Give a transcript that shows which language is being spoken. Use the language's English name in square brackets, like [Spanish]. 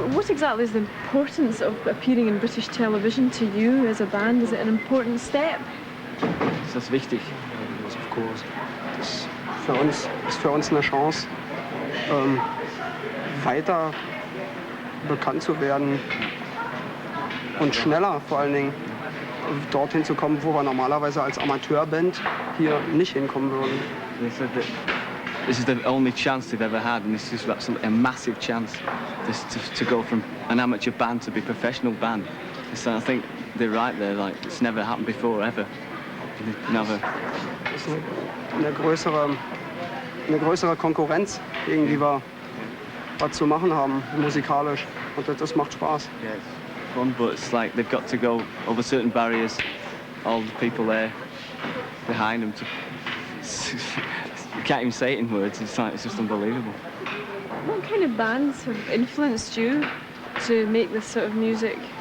[English] exactly is the importance of appearing in British television to you as a band? Is it an important step? [German] Ist das wichtig? [English] Yes, of course. [German] Das ist für uns eine Chance, weiter bekannt zu werden und schneller vor allen Dingen dorthin zu kommen, wo wir normalerweise als Amateurband hier nicht hinkommen würden. [English] This is the only chance they've ever had, and this is absolutely a massive chance to go from an amateur band to be a professional band. So I think they're right there, like it's never happened before, ever. Never. [German] Das ist eine größere Konkurrenz, gegen die wir was zu machen haben, musikalisch. Und das macht Spaß. [English] Yeah, it's fun, but it's like they've got to go over certain barriers. All the people there behind them. You can't even say it in words. It's just unbelievable. What kind of bands have influenced you to make this sort of music?